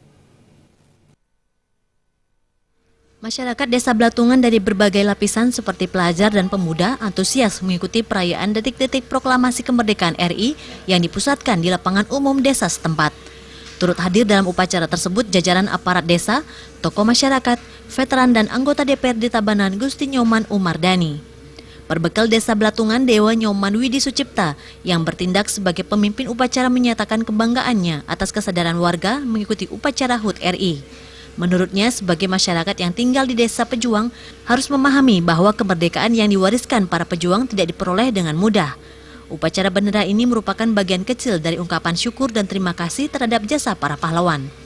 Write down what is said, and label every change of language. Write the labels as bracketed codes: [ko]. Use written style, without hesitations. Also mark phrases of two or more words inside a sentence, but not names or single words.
[id] Masyarakat Desa Belatungan dari berbagai lapisan seperti pelajar dan pemuda antusias mengikuti perayaan detik-detik proklamasi kemerdekaan RI yang dipusatkan di lapangan umum desa setempat. Turut hadir dalam upacara tersebut jajaran aparat desa, tokoh masyarakat, veteran dan anggota DPRD Tabanan Gusti Nyoman Umardani. Perbekal Desa Belatungan, Dewa Nyoman Widi Sucipta yang bertindak sebagai pemimpin upacara menyatakan kebanggaannya atas kesadaran warga mengikuti upacara HUT RI. Menurutnya, sebagai masyarakat yang tinggal di desa pejuang harus memahami bahwa kemerdekaan yang diwariskan para pejuang tidak diperoleh dengan mudah. Upacara bendera ini merupakan bagian kecil dari ungkapan syukur dan terima kasih terhadap jasa para pahlawan.